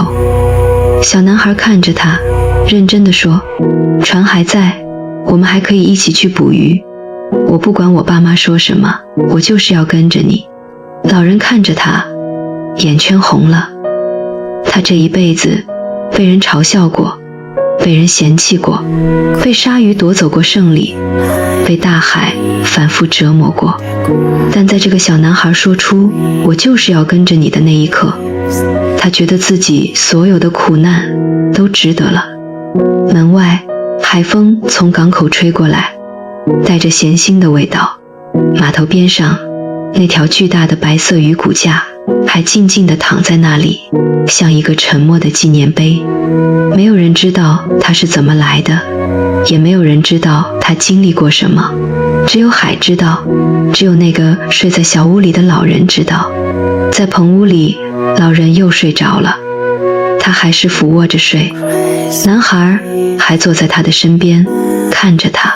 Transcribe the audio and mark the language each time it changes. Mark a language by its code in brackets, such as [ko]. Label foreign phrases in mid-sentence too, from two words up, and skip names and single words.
[zh] 小男孩看着他，認真地說：船還在，我們還可以一起去捕魚。我不管我爸媽說什麼，我就是要跟着你。老人看着他，眼圈紅了。他這一輩子被人嘲笑過，被人嫌棄過，被鯊魚奪走過勝利，被大海反覆折磨過。但在這個小男孩說出我就是要跟着你的那一刻，他覺得自己所有的苦難都值得了。門外海風從港口吹過來，帶着鹹腥的味道。碼頭邊上那條巨大的白色魚骨架還靜靜地躺在那裡，像一個沉默的紀念碑。沒有人知道它是怎麼來的，也沒有人知道它經歷過什麼，只有海知道，只有那個睡在小屋裡的老人知道。在棚屋裡，老人又睡着了，他還是俯臥着睡，男孩還坐在他的身邊看着他。